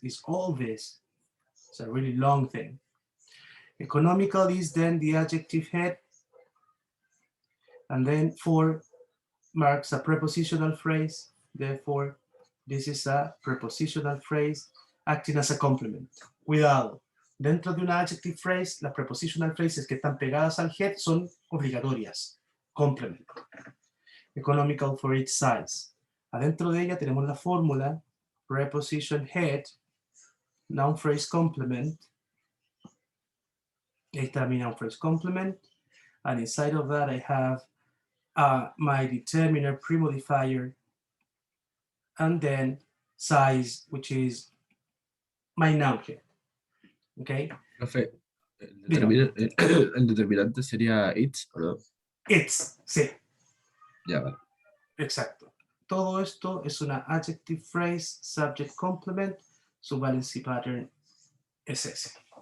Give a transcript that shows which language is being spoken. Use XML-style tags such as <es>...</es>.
<en>It's all this. It's a really long thing. Economical is then the adjective head, and then for marks a prepositional phrase. Therefore, this is a prepositional phrase acting as a complement.</en> <es>Cuidado. Dentro de una adjective phrase, las prepositional phrases que están pegadas al head son obligatorias.</es> <en>Complement. Economical for its size.</en> <es>Adentro de ella tenemos la fórmula</es> <en>preposition head, noun phrase complement.</en> <es>Ahí está mi</es> <en>noun phrase complement. And inside of that, I have my determiner premodifier, and then size, which is my noun head. Okay?</en> <es>Profe, Diga. el determinante sería it's, ¿o no? It's, sí, Ya, vale. exacto. Todo esto es una adjective phrase, subject complement, su valency pattern es ese.</es>